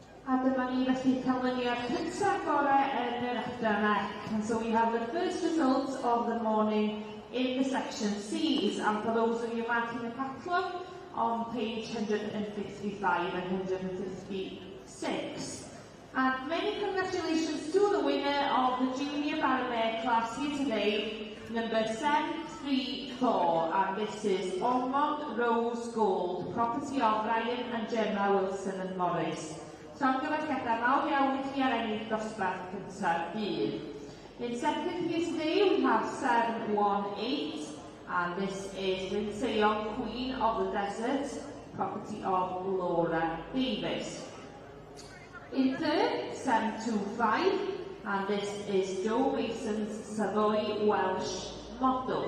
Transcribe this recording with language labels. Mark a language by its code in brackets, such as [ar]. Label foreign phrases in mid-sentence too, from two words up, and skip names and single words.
[cy] A dyma ni felly canlyniad cyntaf gorau yn yr adran. [en] And so we have the first results of the morning in the section C's, and for those of you marking the catalogue, on page 155 and 156. And many congratulations to the winner of the Junior Baromare class here today, number 734, and this is Ormond Rose Gold, property of Ryan and Gemma Wilson and Morris. [cy] Llongyfarchiadau mawr iawn I chi ar ennill dosbarth cyntaf dydd. [en] In second here today we have 718, and this is Rinseon, Queen of the Desert, property of Laura Davis. In third, 725, and this is Joe Mason's Savoy Welsh Model.